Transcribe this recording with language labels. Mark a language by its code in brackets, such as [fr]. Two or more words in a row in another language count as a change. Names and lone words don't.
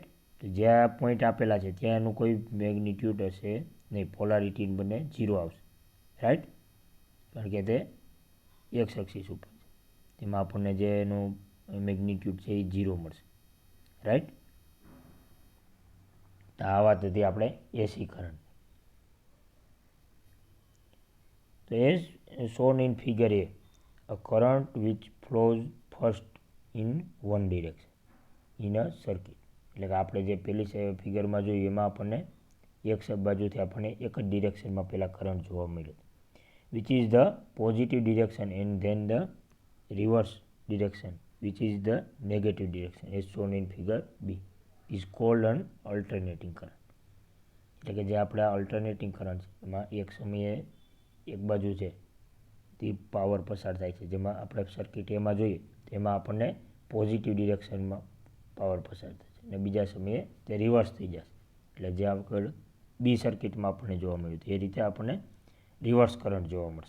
[gu] તો જ્યાં પોઈન્ટ આપેલા છે ત્યાં એનું કોઈ મેગ્નિટ્યૂડ હશે નહીં, પોલારિટી બંને 0 આવશે, રાઈટ, કારણ કે તે એક્સ એક્સિસ ઉપર છે. તેમાં આપણને જે એનું મેગ્નિટ્યૂડ છે એ 0 મળશે, રાઈટ. તો આ વાત હતી આપણે [en] AC current. તો as shown in figure A current which flows first in one direction in a circuit. [gu] એટલે કે આપણે જે પેલી ફિગરમાં જોયું એમાં આપણને એક બાજુથી આપણને એક જ ડિરેક્શનમાં પહેલાં કરંટ જોવા મળ્યો, [en] which is the positive direction, and then the reverse direction which is the negative direction as shown in figure B is called an alternating current. [gu] એટલે કે જે આપણે [en] alternating current [gu] છે એમાં એક સમયે એક બાજુ છે તે પાવર પસાર થાય છે, જેમાં આપણે સર્કિટ એમાં જોઈએ તેમાં આપણને પોઝિટિવ ડિરેક્શનમાં પાવર પસાર થાય છે અને બીજા સમયે તે રિવર્સ થઈ જશે. એટલે જે આગળ બી સર્કિટમાં આપણને જોવા મળ્યું એ રીતે આપણને [en] reverse current [gu] જોવા મળશે.